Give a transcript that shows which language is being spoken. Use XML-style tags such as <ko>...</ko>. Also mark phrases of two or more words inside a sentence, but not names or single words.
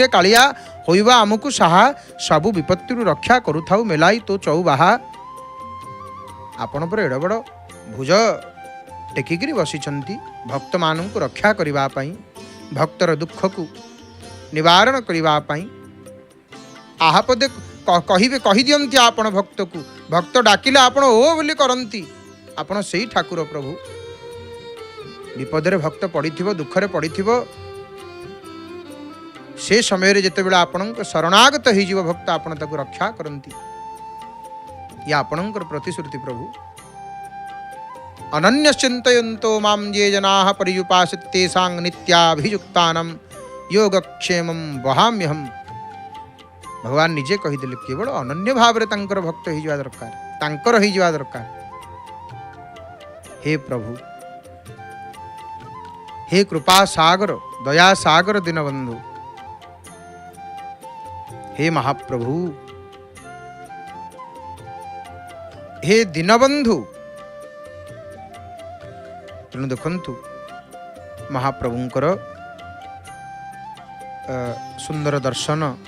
<or>କାଳିଆ ହୋଇବା ଆମକୁ ସାହା ସବୁ ବିପତ୍ତି ରକ୍ଷା କରୁଥାଉ ମେଲାଇ ତୋ ଚଉବାହା ଆପଣ ପର ଏଡ଼ ବଡ଼ ଭୁଜ ଟେକିକି ବସିଛନ୍ତି ଭକ୍ତ ମାନୁ ରକ୍ଷା କରିବା ପଇ ଭକ୍ତର ଦୁଃଖ କୁ ନିବାରଣ କରିବା ପଇ ଆହପଦେ କହିବେ କହି ଦିଅନ୍ତି ଆପଣ ଭକ୍ତ କୁ ଭକ୍ତ ଡାକିଲେ ଆପଣ ଓ ବୋଲି କରନ୍ତି ଆପଣ ସେହି ଠାକୁର ପ୍ରଭୁ ବିପଦରେ ଭକ୍ତ ପଡ଼ିଥିବ ଦୁଃଖରେ ପଡ଼ିଥିବ ସେ ସମୟ ରେ ଯେତେ ବେଳା ଆପଣଙ୍କ ଶରଣାଗତ ହୋଇଯିବ ଭକ୍ତ ଆପଣ ତାକୁ ରକ୍ଷା କରନ୍ତି ଯା ଆପଣଙ୍କର ପ୍ରତିଶ୍ରୁତି ପ୍ରଭୁ</or> <sa>अनन्य चिंतयन्तो मां ये जनाः पर्युपासते सांग नित्याभियुक्तानां योगक्षेमं वहाम्यहम्</sa> <or>ଭଗବାନ ନିଜେ କହିଦେଲେ କେବଳ ଅନନ୍ୟ ଭାବ ରେ ତାଙ୍କର ଭକ୍ତ ହୋଇଯିବା ଦରକାର ତାଙ୍କର ହୋଇଯିବା ଦରକାର ହେ ପ୍ରଭୁ ହେ କୃପା ସାଗର ଦୟା ସାଗର ଦୀନବନ୍ଧୁ ହେ ମହାପ୍ରଭୁ ହେ ଦୀନବନ୍ଧୁ ତେଣୁ ଦେଖନ୍ତୁ ମହାପ୍ରଭୁଙ୍କର ସୁନ୍ଦର ଦର୍ଶନ</or>